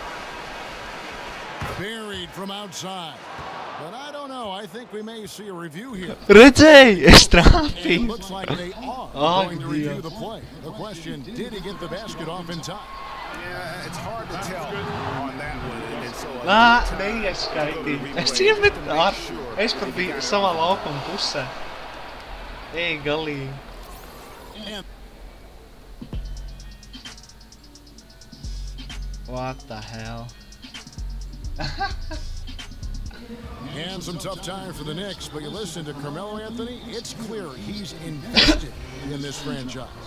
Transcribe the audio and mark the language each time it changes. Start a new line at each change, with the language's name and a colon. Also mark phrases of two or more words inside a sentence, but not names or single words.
English: Buried from outside. But I don't know. I think we may see a review here. Rëgjej, e It shtrapi. looks like they are Oh, going to review Dio. the play. The question, did he get the basket off in time? Yeah, it's hard to tell on that one. And so
Latvian: Nee es skaitīja. Es iemetu ar. Es pat biju savā laukuma pusē. Ej, galīgi.
English: And What the hell? And some tough time for the Knicks, but you listen to Carmelo Anthony, it's clear he's invested in this franchise.